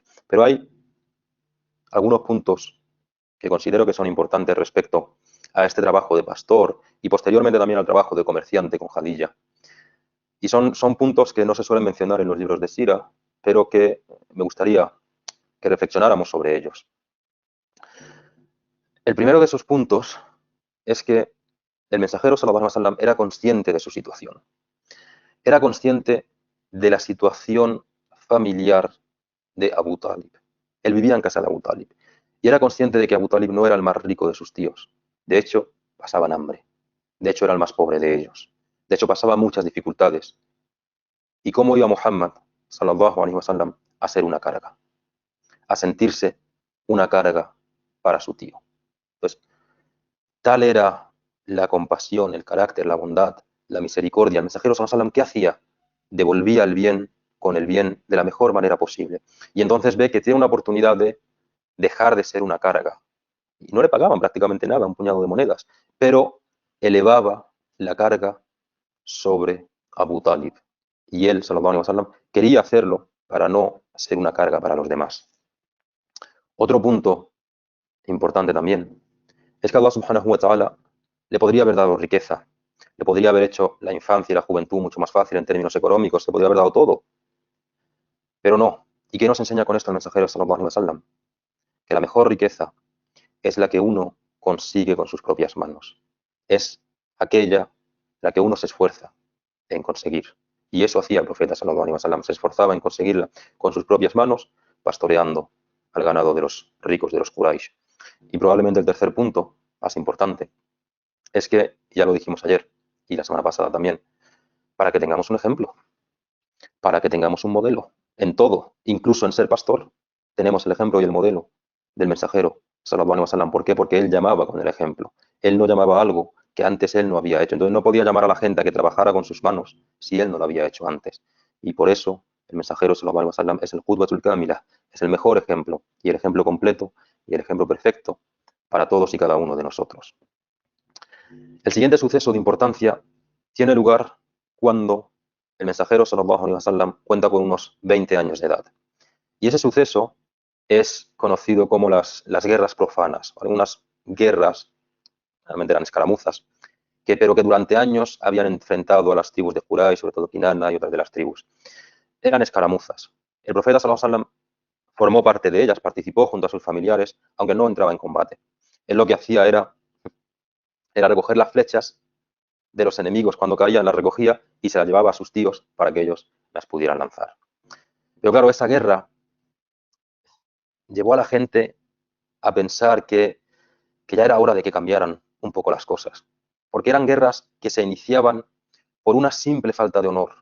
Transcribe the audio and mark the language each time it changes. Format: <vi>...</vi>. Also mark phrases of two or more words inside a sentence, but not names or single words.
<es>Pero hay algunos puntos que considero que son importantes respecto a este trabajo de pastor y posteriormente también al trabajo de comerciante con Jadilla. Y son puntos que no se suelen mencionar en los libros de Sira, pero que me gustaría que reflexionáramos sobre ellos. El primero de esos puntos es que el mensajero</es> <ar>صلى الله عليه وسلم</ar> <es>era consciente de su situación. Era consciente de la situación familiar de Abu Talib. Él vivía en casa de Abu Talib. Y era consciente de que Abu Talib no era el más rico de sus tíos. De hecho, pasaban hambre. De hecho, era el más pobre de ellos. De hecho, pasaba muchas dificultades. ¿Y cómo iba Muhammad,</es> <ar>صلى الله عليه وسلم,</ar> <es>a ser una carga? A sentirse una carga para su tío. Entonces, tal era la compasión, el carácter, la bondad, la misericordia. El mensajero</es> <ar>صلى الله عليه وسلم,</ar> <es>¿qué hacía? Devolvía el bien con el bien de la mejor manera posible. Y entonces ve que tiene una oportunidad de dejar de ser una carga. Y no le pagaban prácticamente nada, un puñado de monedas, pero elevaba la carga sobre Abu Talib. Y él,</es> <ar>صلى الله عليه وسلم,</ar> <es>quería hacerlo para no ser una carga para los demás. Otro punto importante también es que Allah</es> <ar>سبحانه وتعالى</ar> <es>le podría haber dado riqueza, le podría haber hecho la infancia y la juventud mucho más fácil en términos económicos, le podría haber dado todo, pero no. ¿Y qué nos enseña con esto el mensajero</es> <ar>صلى الله عليه وسلم?</ar> <es>Que la mejor riqueza es la que uno consigue con sus propias manos. Es aquella la que uno se esfuerza en conseguir. Y eso hacía el profeta</es> <ar>صلى الله عليه وسلم,</ar> <es>se esforzaba en conseguirla con sus propias manos, pastoreando al ganado de los ricos, de los Quraysh. Y probablemente el tercer punto, más importante, es que, ya lo dijimos ayer y la semana pasada también, para que tengamos un ejemplo, para que tengamos un modelo en todo, incluso en ser pastor, tenemos el ejemplo y el modelo del mensajero</es> <ar>صلى الله عليه وسلم.</ar> <es>¿Por qué? Porque él llamaba con el ejemplo. Él no llamaba algo que antes él no había hecho. Entonces no podía llamar a la gente a que trabajara con sus manos si él no lo había hecho antes. Y por eso el mensajero</es> <ar>صلى الله عليه وسلم</ar> <es>es el</es> <ar>القدوة الكاملة,</ar> <es>es el mejor ejemplo y el ejemplo completo y el ejemplo perfecto para todos y cada uno de nosotros. El siguiente suceso de importancia tiene lugar cuando el mensajero</es> <ar>صلى الله عليه وسلم</ar> <es>cuenta con unos 20 años de edad. Y ese suceso es conocido como las guerras profanas, algunas guerras, realmente eran escaramuzas, pero que durante años habían enfrentado a las tribus de Quraysh, sobre todo Kinana y otras de las tribus. Eran escaramuzas. El profeta</es> <ar>صلى الله عليه وسلم</ar> <es>formó parte de ellas, participó junto a sus familiares, aunque no entraba en combate. Él lo que hacía era recoger las flechas de los enemigos cuando caían, las recogía y se las llevaba a sus tíos para que ellos las pudieran lanzar. Pero claro, esa guerra llevó a la gente a pensar que ya era hora de que cambiaran un poco las cosas, porque eran guerras que se iniciaban por una simple falta de honor.</es>